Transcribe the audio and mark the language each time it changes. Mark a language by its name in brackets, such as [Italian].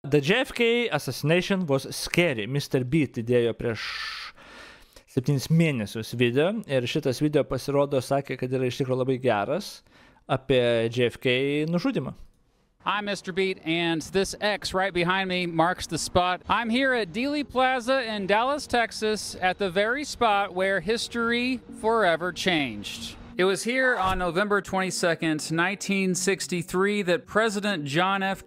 [English] The JFK assassination was scary. Mr. [Lithuanian] Beat įdėjo prieš 7 mėnesius video ir šitas video pasirodo sakė, kad yra iš tikrųjų labai geras apie JFK nužudymą. [English] I'm Mr. Beat, and this X right behind me marks the spot. I'm here at Dealey Plaza in Dallas, Texas, at the very spot where history forever changed. It was here on November 22nd, 1963, that President John F.